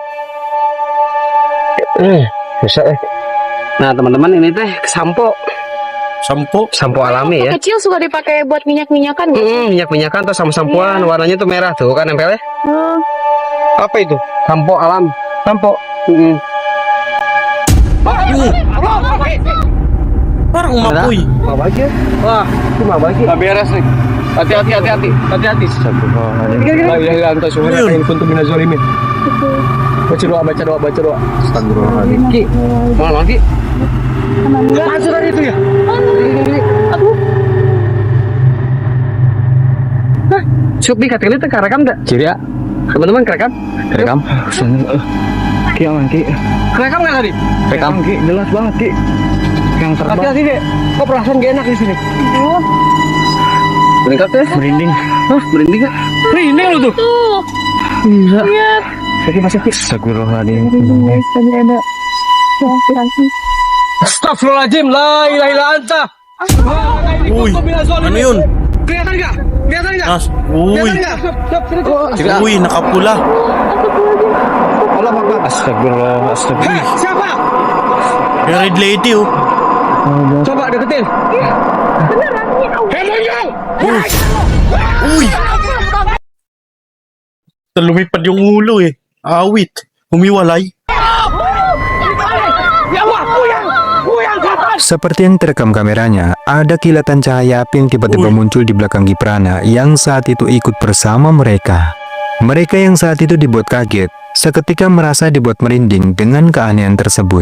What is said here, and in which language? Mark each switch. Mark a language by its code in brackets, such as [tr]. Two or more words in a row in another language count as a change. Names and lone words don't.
[id] Bisa Nah teman-teman, ini teh sampo alami ya. Kecil suka dipakai buat minyak-minyakan gitu. Minyak-minyakan tuh sama sampoan, warnanya tuh merah tuh kan nempelnya. Apa itu? Sampo alam. Sampo. [tl] Parang umapoy. Mabagi. [id] Wah, itu mabagi. Gak beres nih. Hati-hati. [ar] La ilaha illa anta subhanaka inni kuntu minaz zalimin. [id] Baca doa. [ar] Astagfirullahaladzim. [id] Ki, mana lagi? Masuk tadi itu ya? Shopee katanya itu kerekam gak? Ciri ya? Teman-teman kerekam? Kerekam? Ki aman Ki. Kerekam gak tadi? Kerekam Ki, jelas banget Ki. Yang terbang. Hati-hati deh. Kok perasaan gak enak di sini? Meningkat ya? Merinding. Hah? Merinding gak? Merinding lu tuh. Bisa. Lihat. Oke masih Ki. [ar] Astagfirullahaladzim. [id] Tadi ada. [ar] Astagfirullahaladzim. La ilaha illa anta. [tl] Uy, ano yun? [id] Kelihatan gak? [tl] Nas, uy, uy, nakapula. [ar] Astagfirullah. [id] Siapa? [tl] Yung [en] red lady, oh. [id] Coba deketin. Beneran nih. [tl] Hemonyong! Uy! Lumipad yung ulo, eh. Awit. Humiwalay. [id] Seperti yang terekam kameranya, ada kilatan cahaya api yang tiba-tiba muncul di belakang Kiprana yang saat itu ikut bersama mereka. Mereka yang saat itu dibuat kaget, seketika merasa dibuat merinding dengan keanehan tersebut.